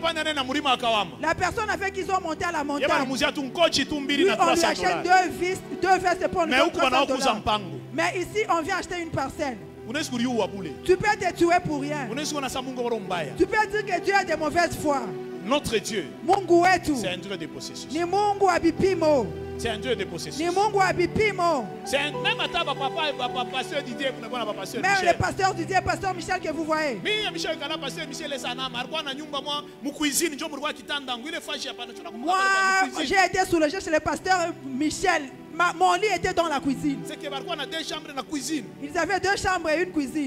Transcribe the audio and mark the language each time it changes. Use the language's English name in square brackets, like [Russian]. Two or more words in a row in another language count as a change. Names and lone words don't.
[French] La personne avec qui ils ont monté à la montagne, lui, on lui achète deux vestes pour le $300. Mais ici, on vient acheter une parcelle. Tu peux te tuer pour rien. Tu peux dire que Dieu a de mauvaise foi. Notre Dieu, [Swahili] Mungu wetu [French] c'est un Dieu de possession. [Swahili] ni Mungu wa vipimo. [French] C'est un Dieu de processus. [Swahili] Ni Mungu wa vipimo. [French] C'est même à papa pasteur Didier, pasteur même Michel. le pasteur Didier, pasteur Michel que vous voyez. Moi, j'ai été soulagé chez le pasteur Michel. Mon lit était dans la cuisine. Ils avaient 2 chambres et une cuisine.